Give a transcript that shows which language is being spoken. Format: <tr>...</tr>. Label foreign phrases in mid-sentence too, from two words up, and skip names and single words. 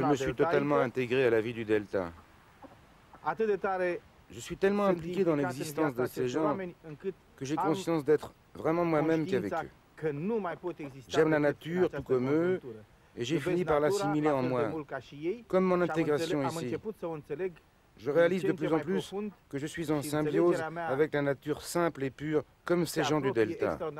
<fr>Je me suis totalement intégré à la vie du delta.</fr> <ro>Atât de tare</ro> <fr>Je suis tellement impliqué dans l'existence de ces gens que j'ai conscience d'être vraiment moi-même qu'avec eux. J'aime la nature tout comme eux et j'ai fini par l'assimiler en moi, comme mon intégration ici. Je réalise de plus en plus que je suis en symbiose avec la nature simple et pure, comme ces gens du delta.</fr>